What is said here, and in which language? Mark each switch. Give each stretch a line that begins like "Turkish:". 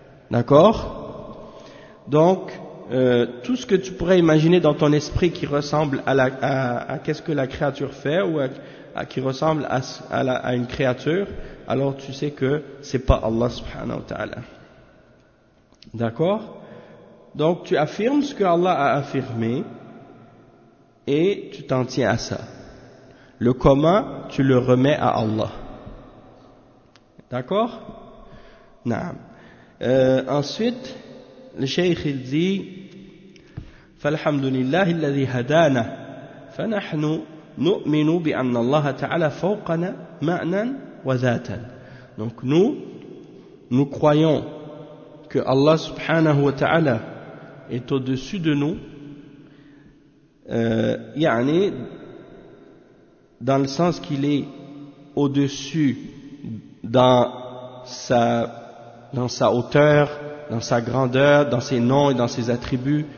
French: D'accord? Donc, tout ce que tu pourrais imaginer dans ton esprit qui ressemble à qu'est-ce que la créature fait ou à qui ressemble à une créature, alors tu sais que c'est pas Allah subhanahu wa ta'ala. D'accord? Donc tu affirmes ce que Allah a affirmé et tu t'en tiens à ça. Le comment, tu le remets à Allah. D'accord? Naam. Ensuite, le cheikh il dit:
Arabic: فالحمد لله الذي هدانا فنحن نؤمن بأن الله تعالى فوقنا معنا وذاتا.
French: Donc nous croyons que Allah subhanahu wa ta'ala est au-dessus de nous, يعني dans le sens qu'il est au-dessus dans sa hauteur, dans sa grandeur, dans ses noms et dans ses attributs.